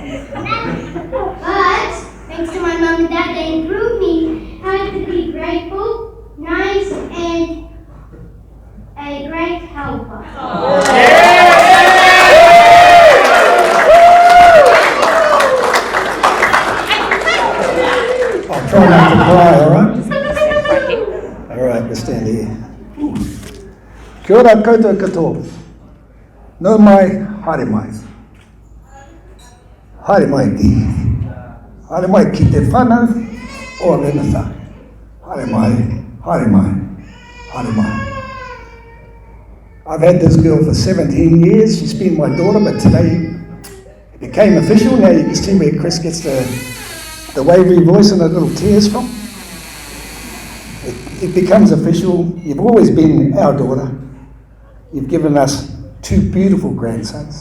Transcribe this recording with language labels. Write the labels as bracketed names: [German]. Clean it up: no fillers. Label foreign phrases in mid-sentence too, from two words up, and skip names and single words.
[English] But thanks to my mum and dad, they improved me how to be grateful, nice, and a great helper. I'll try not to cry, alright? Alright, we'll stand here. [Māori] Kia ora koutou katoa. No mai, haere mai. Haere mai ki. Haere mai ki te whanau o Renata. Haere mai, haere mai, haere mai. [English] I've had this girl for 17 years. She's been my daughter, but today it became official. Now you can see where Kris gets the wavery voice and the little tears from. It becomes official. You've always been our daughter. You've given us 2 beautiful grandsons.